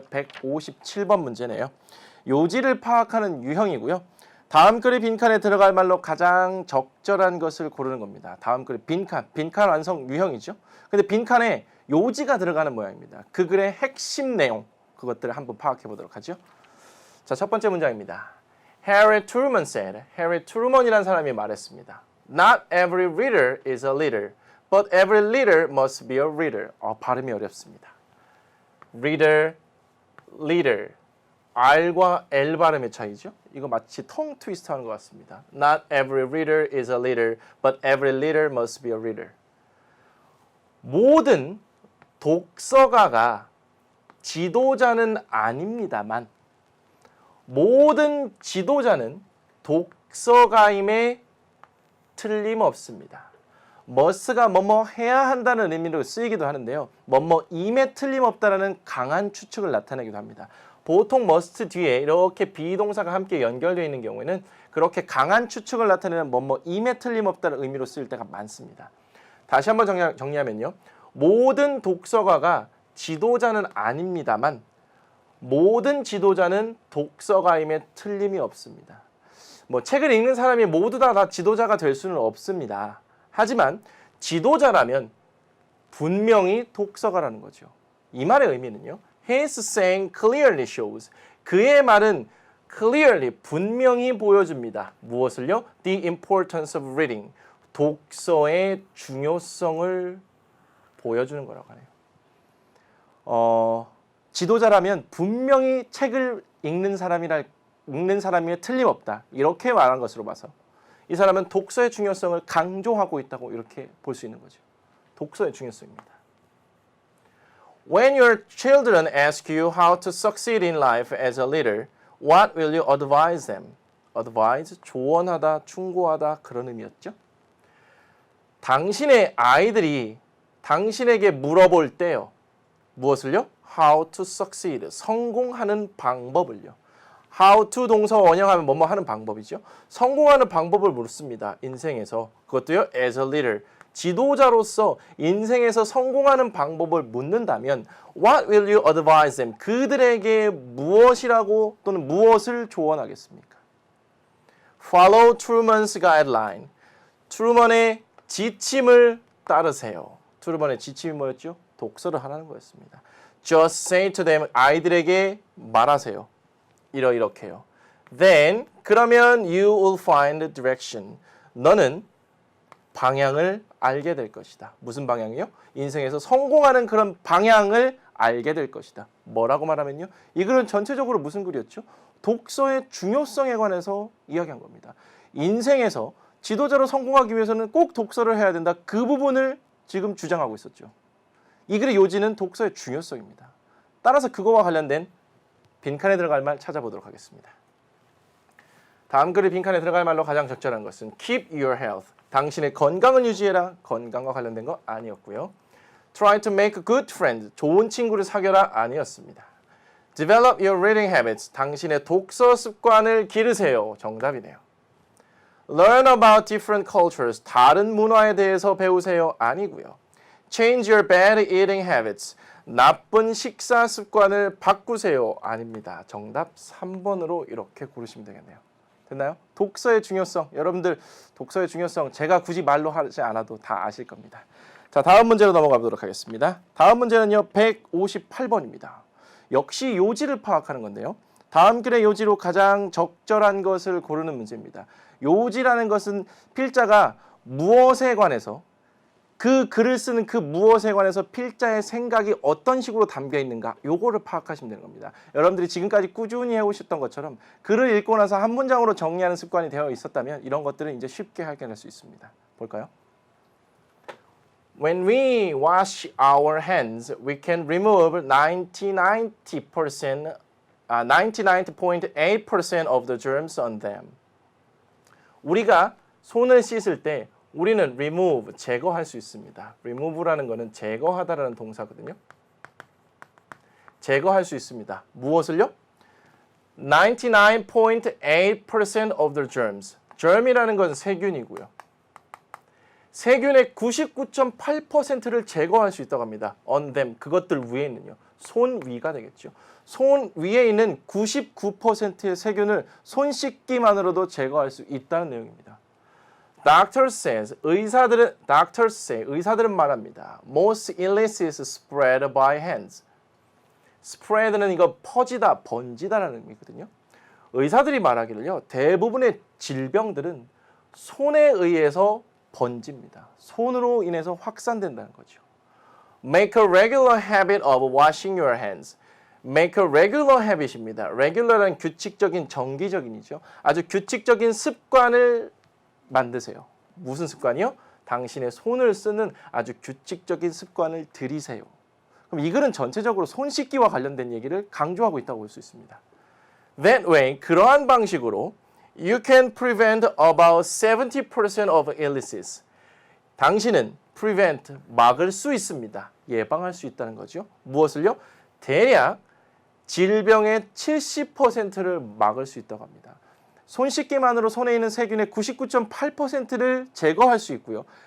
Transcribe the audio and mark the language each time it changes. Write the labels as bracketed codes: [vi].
[ko] 157번 문제네요. 요지를 파악하는 유형이고요. 다음 글의 빈칸에 들어갈 말로 가장 적절한 것을 고르는 겁니다. 다음 글의 빈칸 완성 유형이죠. 근데 빈칸에 요지가 들어가는 모양입니다. 그 글의 핵심 내용, 그것들을 한번 파악해 보도록 하죠. 자, 첫 번째 문장입니다. [en] Harry Truman said, [ko] Harry Truman이라는 사람이 말했습니다. [en] Not every reader is a leader, but every leader must be a reader. [ko] 발음이 어렵습니다. [en] Reader, leader. [ko] R과 L 발음의 차이죠. 이거 마치 텅 트위스트 하는 것 같습니다. [en] Not every reader is a leader, but every leader must be a reader. [ko] 모든 독서가가 지도자는 아닙니다만 모든 지도자는 독서가임에 틀림없습니다. must가 뭐뭐 해야 한다는 의미로 쓰이기도 하는데요. 뭐뭐임에 틀림없다라는 강한 추측을 나타내기도 합니다. 보통 must 뒤에 이렇게 비동사가 함께 연결되어 있는 경우에는 그렇게 강한 추측을 나타내는 뭐뭐임에 틀림없다는 의미로 쓰일 때가 많습니다. 다시 한번 정리하면요. 모든 독서가가 지도자는 아닙니다만 모든 지도자는 독서가임에 틀림이 없습니다. 책을 읽는 사람이 모두 다 지도자가 될 수는 없습니다. 하지만 지도자라면 분명히 독서가라는 거죠. 이 말의 의미는요. [en] His saying clearly shows. [ko] 그의 말은 clearly 분명히 보여줍니다. 무엇을요? [en] The importance of reading. [ko] 독서의 중요성을 보여주는 거라고 하네요. 지도자라면 분명히 책을 읽는 사람이면 틀림없다. 이렇게 말한 것으로 봐서 이 사람은 독서의 중요성을 강조하고 있다고 이렇게 볼 수 있는 거죠. 독서의 중요성입니다. [en] When your children ask you how to succeed in life as a leader, what will you advise them? [ko] Advise, 조언하다, 충고하다 그런 의미였죠. 당신의 아이들이 당신에게 물어볼 때요. 무엇을요? [en] How to succeed, [ko] 성공하는 방법을요. How to 동사 원형하면 뭐뭐 하는 방법이죠. 성공하는 방법을 묻습니다. 인생에서. 그것도요. [en] As a leader, [ko] 지도자로서 인생에서 성공하는 방법을 묻는다면 [en] What will you advise them? [ko] 그들에게 무엇이라고 또는 무엇을 조언하겠습니까? [en] Follow Truman's guideline. [ko] 트루먼의 지침을 따르세요. 트루먼의 지침이 뭐였죠? 독서를 하라는 거였습니다. [en] Just say to them, [ko] 아이들에게 말하세요. 이렇게요. [en] Then, [ko] 그러면 [en] you will find direction. [ko] 너는 방향을 알게 될 것이다. 무슨 방향이요? 인생에서 성공하는 그런 방향을 알게 될 것이다. 뭐라고 말하면요? 이 글은 전체적으로 무슨 글이었죠? 독서의 중요성에 관해서 이야기한 겁니다. 인생에서 지도자로 성공하기 위해서는 꼭 독서를 해야 된다. 그 부분을 지금 주장하고 있었죠. 이 글의 요지는 독서의 중요성입니다. 따라서 그거와 관련된 빈칸에 들어갈 말 찾아보도록 하겠습니다. 다음 글의 빈칸에 들어갈 말로 가장 적절한 것은 [en] keep your health. [ko] 당신의 건강을 유지해라. 건강과 관련된 거 아니었고요. [en] try to make good friends. [ko] 좋은 친구를 사귀어라 아니었습니다. [en] develop your reading habits. [ko] 당신의 독서 습관을 기르세요. 정답이네요. [en] learn about different cultures. [ko] 다른 문화에 대해서 배우세요. 아니고요. [en] change your bad eating habits. [ko] 나쁜 식사 습관을 바꾸세요. 아닙니다. 정답 3번으로 이렇게 고르시면 되겠네요. 됐나요? 독서의 중요성. 여러분들 독서의 중요성 제가 굳이 말로 하지 않아도 다 아실 겁니다. 자, 다음 문제로 넘어가 보도록 하겠습니다. 다음 문제는요. 158번입니다. 역시 요지를 파악하는 건데요. 다음 글의 요지로 가장 적절한 것을 고르는 문제입니다. 요지라는 것은 필자가 무엇에 관해서 그 글을 쓰는 그 무엇에 관해서 필자의 생각이 어떤 식으로 담겨 있는가 요거를 파악하시면 되는 겁니다. 여러분들이 지금까지 꾸준히 해오셨던 것처럼 글을 읽고 나서 한 문장으로 정리하는 습관이 되어 있었다면 이런 것들은 이제 쉽게 발견할 수 있습니다. 볼까요? [en] When we wash our hands, we can remove 99.8% of the germs on them. [ko] 우리가 손을 씻을 때 우리는 remove, 제거할 수 있습니다. remove라는 것은 제거하다라는 동사거든요. 제거할 수 있습니다. 무엇을요? [en] 99.8% of the germs. [ko] germ이라는 것은 세균이고요. 세균의 99.8%를 제거할 수 있다고 합니다. [en] on them, [ko] 그것들 위에는요. 손 위가 되겠죠. 손 위에 있는 99%의 세균을 손 씻기만으로도 제거할 수 있다는 내용입니다. [en] Doctor says, [ko] 의사들은 말합니다. [en] Most illnesses spread by hands. [ko] spread는 이거 퍼지다, 번지다라는 의미거든요. 의사들이 말하기를요. 대부분의 질병들은 손에 의해서 번집니다. 손으로 인해서 확산된다는 거죠. [en] Make a regular habit of washing your hands. Make a regular habit입니다. [ko] regular은 규칙적인, 정기적인이죠. 아주 규칙적인 습관을 만드세요. 무슨 습관이요? 당신의 손을 쓰는 아주 규칙적인 습관을 들이세요. 그럼 이 글은 전체적으로 손 씻기와 관련된 얘기를 강조하고 있다고 볼 수 있습니다. [en] That way, [ko] 그러한 방식으로 [en] you can prevent about 70% of illnesses. [ko] 당신은 prevent, 막을 수 있습니다. 예방할 수 있다는 거죠. 무엇을요? 대략 질병의 70%를 막을 수 있다고 합니다. 손 씻기만으로 손에 있는 세균의 99.8%를 제거할 수 있고요.